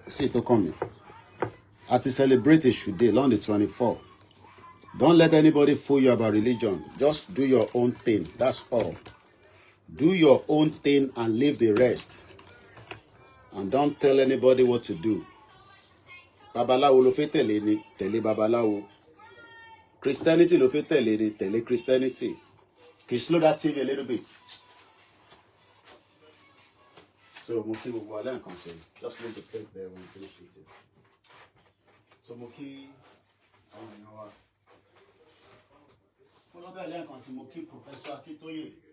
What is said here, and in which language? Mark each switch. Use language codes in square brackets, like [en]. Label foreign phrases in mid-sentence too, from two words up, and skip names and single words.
[en] See it coming. I to celebrate it today, on the 24th. Don't let anybody fool you about religion. Just do your own thing. That's all. Do your own thing and leave the rest. And don't tell anybody what to do. [yo] Babalawo lo fe tele ni, tele babalawo. Christianity lo fe tele ni, tele Christianity. [en] Can you slow that TV a little bit? So, Muki will go and say, just leave the plate there when you finish eating. So, Muki, Muki Professor Akintoye.